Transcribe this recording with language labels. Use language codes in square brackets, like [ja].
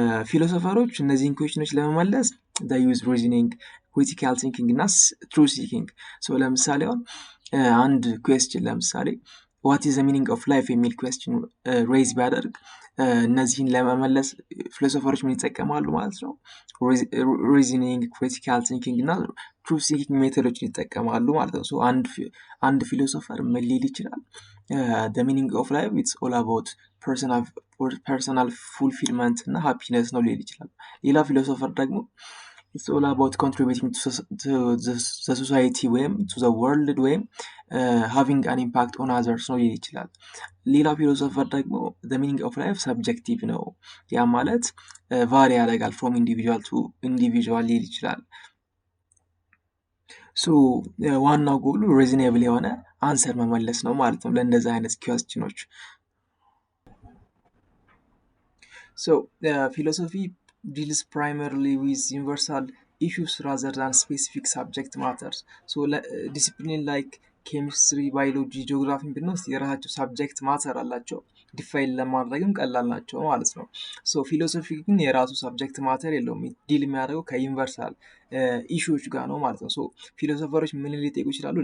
[am] ፊሎሶፈሮች እነዚህን ኩዌሽኖች ለመመለስ [en] they use reasoning, critical thinking [am] እና [en] truth seeking። [am] ለምሳሌ አሁን አንድ ኩዌስችን ለምሳሌ [en] what is the meaning of life [am] የሚል ኩዌስችን ሬይዝ ቢያደርግ እነዚህን ለመመለስ ፊሎሶፈሮች ምን ይጠቀማሉ ማለት ነው? ሪዝኒንግ፣ ክሪቲካል ቲንኪንግ እና ትሩዝ ሲኪንግ ሜቶዶችን ይጠቀማሉ ማለት ነው። አንድ ፊሎሶፈር ምን ሊል ይችላል? [en] the meaning of life it's all about personal fulfillment እና happiness [am] ነው ሊል ይችላል። ሌላ ፊሎሶፈር ደግሞ [en] it's all about contributing to the society ወይም to the world ወይም having an impact on others ነው ሊል ይችላል። ሌላ ፊሎሶፈር ደግሞ the meaning of life subjective ነው፣ [am] ያ ማለት [en] ቫሪ ያደርጋል from individual to individual ሊል ይችላል። [am] ዋናው ጎሉ ሪዝኔብል የሆነ አንሰር መመለስ ነው ማለት ነው ለእንደዚህ አይነት ኩዌስችኖች። [en] philosophy deals primarily with universal issues rather than specific subject matters. [am] discipline like chemistry, biology, geography ብንወስድ የራሳቸው ሰብጀክት ማተር አላቸው፣ ዲፋይን ለማድረግም ቀላል ናቸው ማለት ነው። ፊሎሶፊ ግን የራሱ ሰብጀክት ማተር የለውም፣ ዲል የሚያደርገው ከዩኒቨርሳል ኢሹዎች ጋር ነው ማለት ነው። ፊሎሶፈሮች ምን ሊጠይቁ ይችላሉ?